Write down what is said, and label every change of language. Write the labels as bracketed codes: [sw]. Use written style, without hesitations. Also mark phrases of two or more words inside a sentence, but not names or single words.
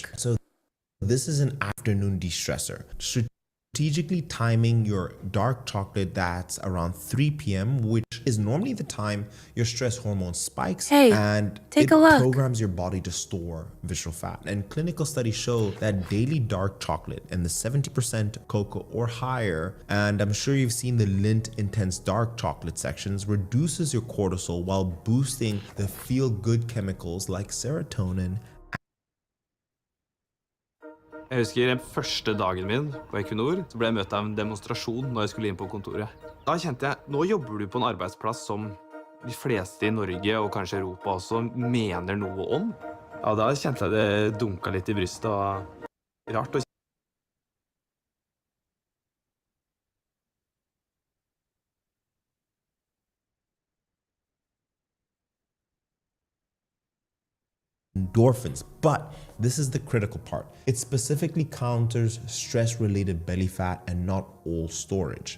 [en] So this is an afternoon de-stressor. Strategically timing your dark chocolate that's around 3 p.m., which is normally the time your stress hormone spikes, and it programs your body to store visceral fat. And clinical studies show that daily dark chocolate and the 70% cocoa or higher, and I'm sure you've seen the Lindt Intense dark chocolate sections, reduces your cortisol while boosting the feel-good chemicals like serotonin. [no] Jeg husker den første dagen min på Equinor, så ble jeg møtt av en demonstrasjon når jeg skulle inn på kontoret. Da kjente jeg, nå jobber du på en arbeidsplass som de fleste i Norge og kanskje Europa også mener noe om. Ja, da kjente jeg det dunka litt i brystet og rart å [en] endorphins, but this is the critical part. It specifically counters stress-related belly fat and not all storage.